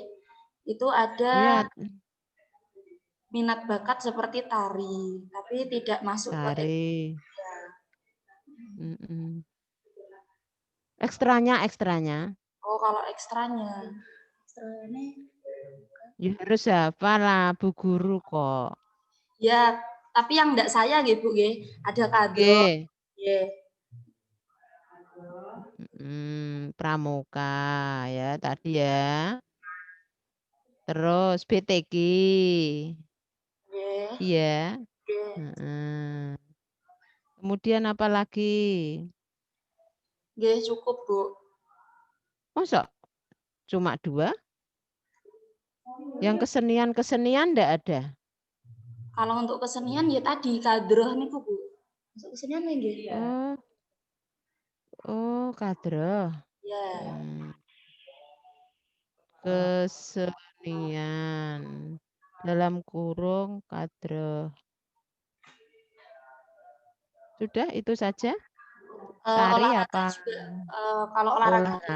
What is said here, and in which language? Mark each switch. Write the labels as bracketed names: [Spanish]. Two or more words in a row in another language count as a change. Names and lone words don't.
[Indonesian] Itu ada minat bakat seperti tari, tapi tidak masuk tari. Ekstranya. Oh, kalau ekstranya ya harus hafal lah, Bu Guru kok. Ya, tapi yang enggak saya nggih, Bu nggih. Ada kadro. Nggih. Pramuka ya tadi ya. Terus BTG. Iya. Kemudian apa lagi? Nggih, cukup, Bu. Masa cuma 2? Yang kesenian enggak ada? Kalau untuk kesenian ya tadi kadroh niku, Bu. Untuk kesenian nggih. Oh, kadroh. Ya. Kesenian dalam kurung kadroh. Sudah itu saja? Tari apa? Juga, kalau olahraga